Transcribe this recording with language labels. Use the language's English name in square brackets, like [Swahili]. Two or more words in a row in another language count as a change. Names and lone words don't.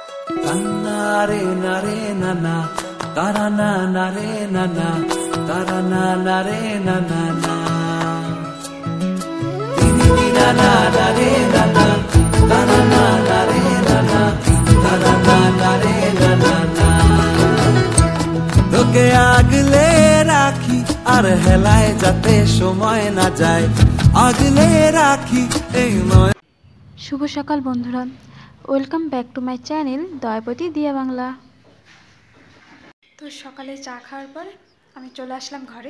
[Bangla] Tanare nare nana, tarana nare nana, tarana nare nana na. Tini nana nare nana, tarana nare nana, tarana nare nana na. তোকে আগলে রাখি আর হেলায় যাতে সময় না যায়, আগলে রাখি এই নয়। শুভ সকাল বন্ধুরা, [English] welcome back to my channel [Bangla] দয়াপতি দিয়া বাংলা। তো সকালে চা খাওয়ার পর আমি চলে আসলাম ঘরে।